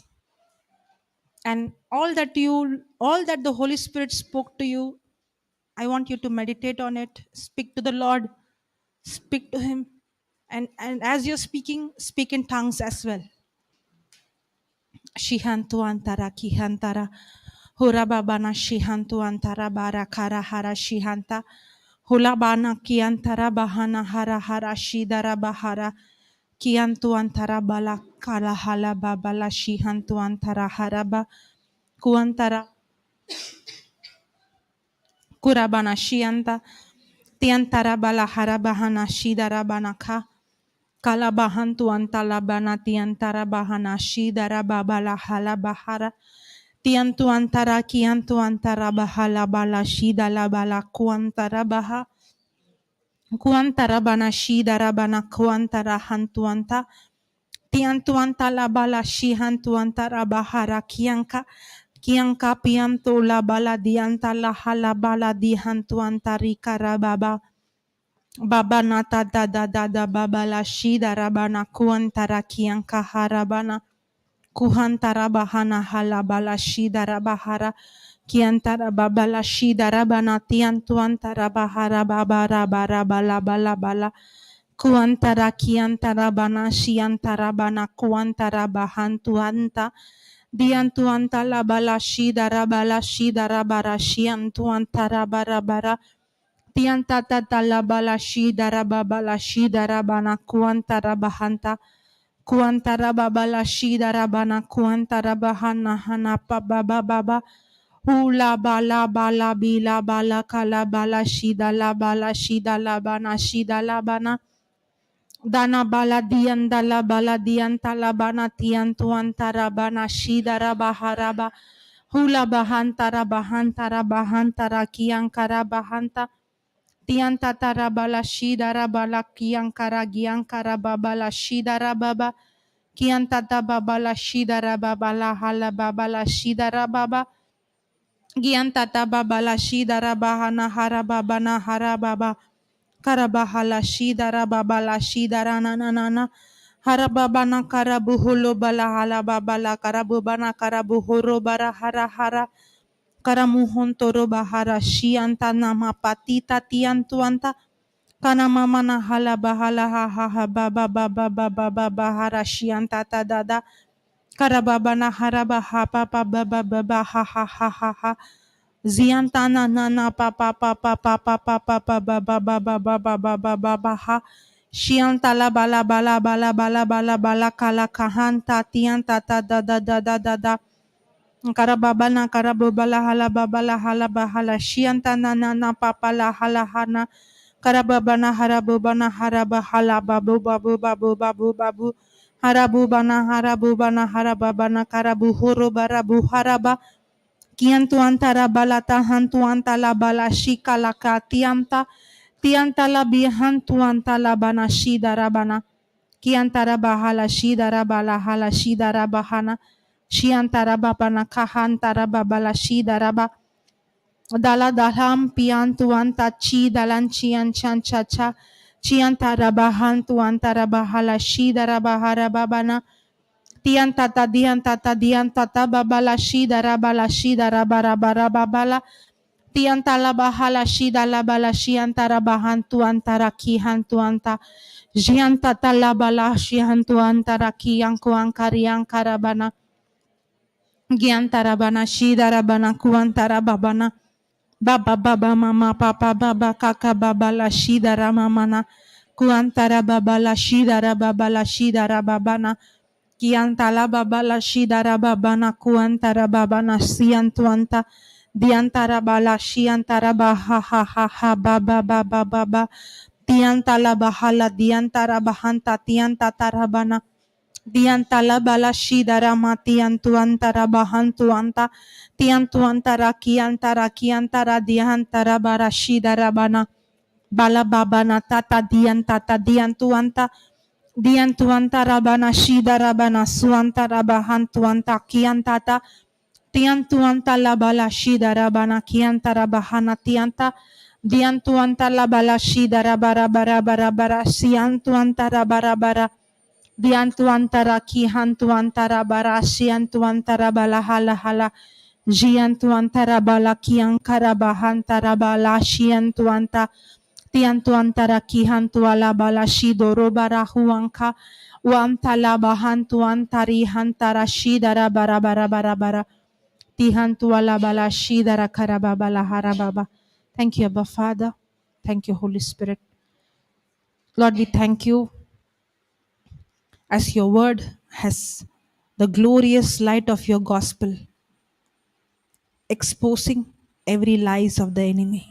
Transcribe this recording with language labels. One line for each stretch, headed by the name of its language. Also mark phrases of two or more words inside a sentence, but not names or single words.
English: And all that the Holy Spirit spoke to you, I want you to meditate on it. Speak to the Lord. Speak to Him. And as you're speaking, speak in tongues as well. Shihantantara, Kihantara. Hurababana shihantu antara bara kara hara shihanta. Hulabana kiantara bahana hara hara shidara bahara. Kiantu antara bala kala hala babala shihantu antara haraba. Kuantara kurabana shianta. Tiantara bala harabahana shidara banaka. Kalabahantu antalabana tiantara bahana shidara babala halabahara. Tiantu antara kiantu antara bahala bala shidala bala kuantara baha. Kuantara bana shidara bana kuantara hantuanta. Tiantuanta la bala shihantuanta la bahara kianka. Kianka pianto la bala dianta la hala bala dihantuanta rikara baba. Baba nata da baba la shidara bana kuantara kianka harabana. Kuhantara bahana hala bala shidara bahara. Kiantara babala shidara bana tiantuantara bahara babara bara bala bala bala. Kuantara kiantara bana shiantara bana kuantara bahantuanta. Diantuanta la bala shidara bara shiantuantara bara bara. Tiantata la bala shidara babala shidara bana kuantara bahanta. Kuantara babala shidara bana kuantara bahana hana pa baba baba. Hula bala bala bila bala kala bala shida la bala shida la bana shida la bana. Dana bala dian talabana tian tuan tarabana shidara baharaba. Hula bahantara bahantara kiankara bahanta. Tian tatara bala shidara bala kiankara giankara babala shidara baba. Kian tata babala shidara babala hala babala shidara baba. Gian tata babala shidara bahana harababana harababa. Karabahala shidara babala shidara nanana. Harababana karabuhulo balahala babala karabubana karabuhoro bara hara hara. Karamuhon toro bahara shianta nama patita tiantuanta. Kana mama na hala bahala ha ha ha baba baba baba baba hara shianta tadada. Karababana haraba ha papa baba baba ha ha ha ha ha. Ziantana nana papa papa papa papa baba baba baba baba baba baha. Shiantala bala bala bala bala bala bala kala kahanta tianta ta da da da da da da. Karababana karababala hala babala hala bahala shiantana nana papa la hala hana. Karababana harabubana haraba hala babu babu babu babu babu. Harabubana harabubana harababana karabu huru barabu haraba. Kiantuantara balata hantuanta la bala shika la katianta. Tianta la bihantuanta la bana shida rabana. Kiantara bahala shida rabala hala shida rabahana. Shiantara babana kahantara babala shida raba. Dala dalam piantuanta chi dalan chian chan cha cha. Chiantara bahantuantara bahala shida rabahara babana. Diantata babala shida rabala shida rabara babala. Tiantala bahala shida la bala shiantara bahantu antara kihantu anta. Jiantata la bala shihantu antara kiyanku ankari ankarabana. Giantara bana shida rabana kuantara babana. Baba baba mama papa baba kaka baba la shida ramamana. Kuantara baba la shida rababa shida rababana. Kiantala babala shidara babana kuantara babana siantuanta diantara bala shiantara baha ha ha ha baba baba baba tiantala bahala diantara bahanta tianta tarabana diantala bala shidara matiantuantara bahantuanta tiantuantara kiantara diantara bara shidara bana bala babana tata diantuanta Diantuanta rabana shida rabana suanta rabahantuanta kiantata tiantuanta labala shida rabana kianta rabahana tianta diantuanta labala shida rabara bara bara bara siantuanta rabara bara diantuanta rakihantuanta rabara siantuanta rabala hala hala jiantuanta rabala kiankara bahanta rabala siantuanta tiantuantara kihantuala balashido robara huanka wantala bahantuantari hantara shidara bara bara bara bara Tihantuala bala shidara karaba la harababa. Thank you, Abba Father. Thank you, Holy Spirit. Lord, we thank you as your word has the glorious light of your gospel exposing every lies of the enemy.